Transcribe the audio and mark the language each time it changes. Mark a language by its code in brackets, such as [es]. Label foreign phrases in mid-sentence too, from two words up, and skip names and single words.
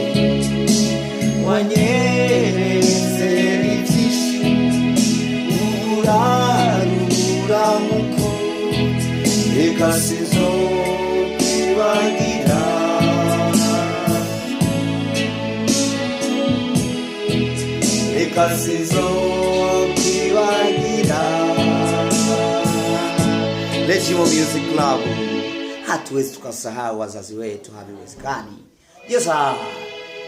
[rn] wanyeretse ivyinshi urarura muko, reka sinzokwibagira, reka sinzokwibagira. [sw] Nereshimo Music Club, hatuwezi tukasahau wazazi wetu, haviwezekani. [en] Yes sir.